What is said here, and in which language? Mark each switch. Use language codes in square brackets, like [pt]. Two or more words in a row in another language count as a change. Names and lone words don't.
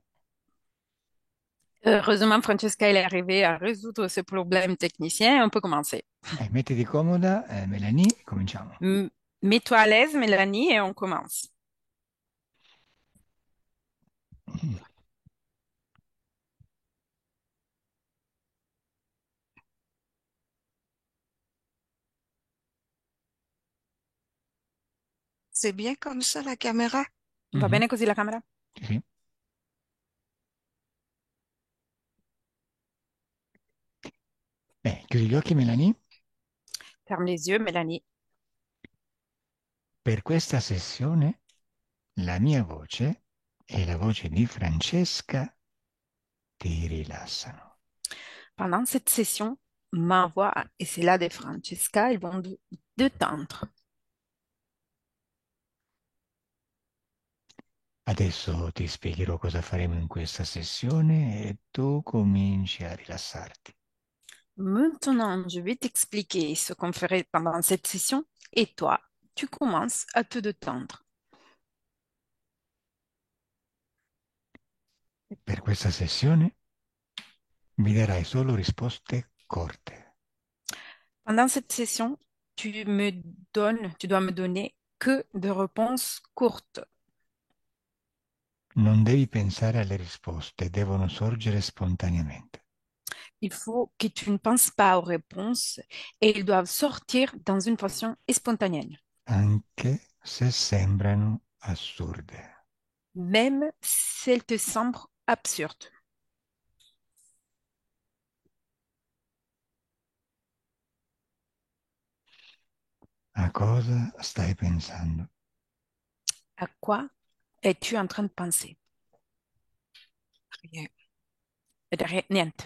[fr] Heureusement, Francesca, elle est arrivée à résoudre ce problème technicien. On peut commencer. [it] Mettiti comoda, Melanie, e cominciamo. [fr] Mets-toi à l'aise, Mélanie, et on commence. C'est bien comme ça, la caméra? [it] Va Mhm. bene così la camera? Sì, sì. Chiudi gli occhi, Melanie. [fr] Ferme les yeux, Mélanie. [it] Per questa sessione la mia voce e la voce di Francesca ti rilassano. [fr] Pendant cette session, ma voix et celle de Francesca, ils vont détendre. [it] Adesso ti spiegherò cosa faremo in questa sessione e tu cominci a rilassarti. [fr] Maintenant, je vais t'expliquer ce qu'on ferait pendant cette session et toi, tu commences à te détendre. [it] Per questa sessione mi darai solo risposte corte. [fr] Pendant cette session, tu dois me donner que des réponses courtes. [it] Non devi pensare alle risposte, devono sorgere spontaneamente. [fr] Il faut que tu ne penses pas aux réponses et ils doivent sortir dans une façon spontanée, [it] Anche se sembrano assurde. [fr] même si elles te semblent absurdes. [it] A cosa stai pensando? [fr] À quoi es-tu en train de penser? Rien. [it] Niente.